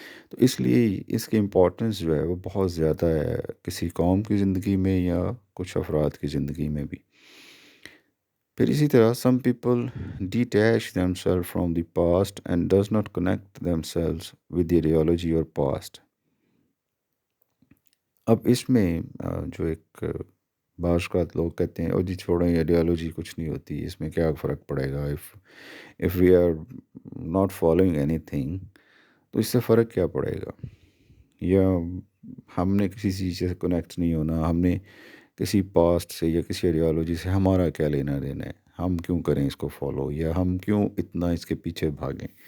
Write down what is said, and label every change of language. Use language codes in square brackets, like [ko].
[ur] تو اس لیے اس کی امپورٹنس جو ہے وہ بہت زیادہ ہے کسی قوم کی زندگی میں یا کچھ افراد کی زندگی میں بھی. پھر اسی طرح [en] Some people detach themselves from the past and does not connect themselves with the ideology or past. [ur] اب اس میں جو ایک بعض اوقات لوگ کہتے ہیں او جی چھوڑیں یہ آئیڈیالوجی کچھ نہیں ہوتی، اس میں کیا فرق پڑے گا، [en] if we are not following anything [ur] تو اس سے فرق کیا پڑے گا، یا ہم نے کسی چیز سے کنیکٹ نہیں ہونا، ہم نے کسی پاسٹ سے یا کسی آئیڈیالوجی سے ہمارا کیا لینا دینا ہے، ہم کیوں کریں اس کو فالو یا ہم کیوں اتنا اس کے پیچھے بھاگیں.